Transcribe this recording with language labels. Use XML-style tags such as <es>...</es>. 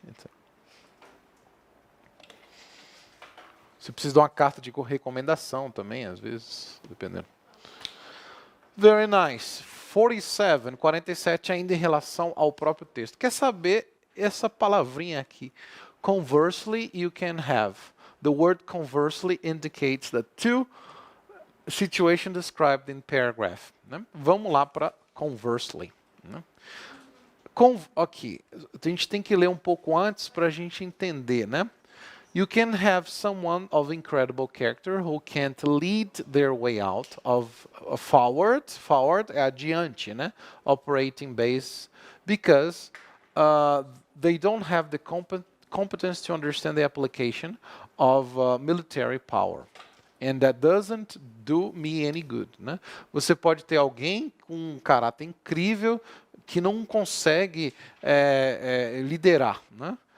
<pt>Então, você precisa de uma carta de recomendação também, às vezes, dependendo.</pt> <en>Very nice.</en> <pt>47 ainda em relação ao próprio texto. Quer saber essa palavrinha aqui?</pt> <en>Conversely, you can have. The word conversely indicates the two situations described in paragraph.</en> <pt>Né? Vamos lá para conversely. Né? Aqui, a gente tem que ler um pouco antes para a gente entender, né?</pt> <en>You can have someone of incredible character who can't lead their way out of forward</en> <pt>é adiante, né?</pt> <en>Operating base, because they don't have the competence to understand the application of military power. And that doesn't do me any good.</en> <pt>Né? Você pode ter alguém com um caráter incrível que não consegue liderar, né?</pt>